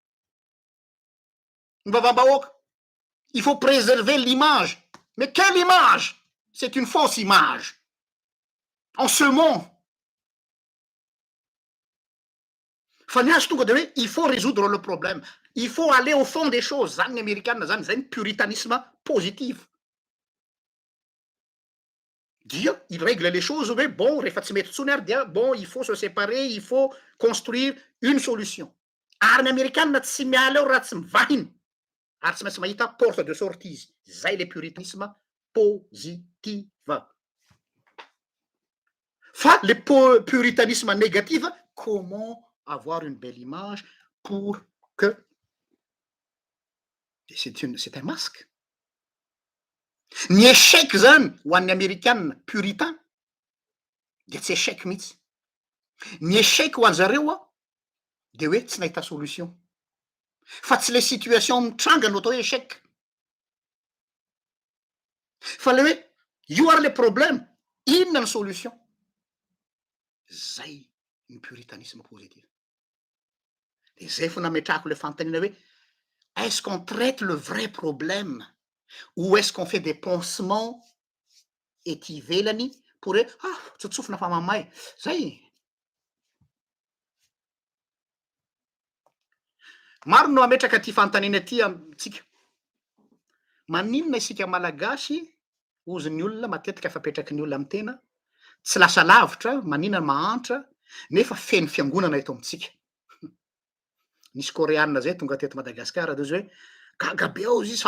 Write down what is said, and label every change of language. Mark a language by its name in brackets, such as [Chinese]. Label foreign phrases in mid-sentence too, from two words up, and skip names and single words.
[Malagasy] ny vavam-bahoaka [French] il faut préserver l'image mais quelle image c'est une fausse image en ce moment [Malagasy] fa ny azy tonga de hoe [French] il faut résoudre le problème il faut aller au fond des choses [Malagasy] zany ny américaine zany zay ny puritanisme positif dia [French] il règle les choses [Malagasy] hoe bon rehefa tsy mety tsony ary dia bon [French] il faut se séparer il faut construire une solution [Malagasy] ary ny américaine tsy miala eo raha tsy mivahiny ary tsy maintsy mahita [French] porte de sortie [Malagasy] izy zay [French] le puritanisme positive [Malagasy] fa [French] le puritanisme négative comment avoir une belle image pour que c'est un masque [Malagasy] ny échec zany ho an'ny [French] américaine puritain [Malagasy] de tsy échec mihitsy ny échec ho any zareo a de hoe tsy nahita solution fa tsy le situation mitranga no atao hoe échec fa le hoe io ary le problème inona ny solution zay ny puritanisme positif de zay fo nametrahako le fantanina hoe [French] est-ce qu'on traite le vrai problème ou est-ce qu'on fait des pansements [Malagasy] ety ivelany pour hoe tsotsofina fa mamay zay maro no ametraka ty fantanina ty amitsika maninona isika malagasy ozy ny olona matetika fapetraky ny olona amy tena tsy lasa lavitra maninona mahantra nefa feno fiangonana eto amitsika nisy coréanina zay tonga teto Madagasikara de hoe gagabe ao izy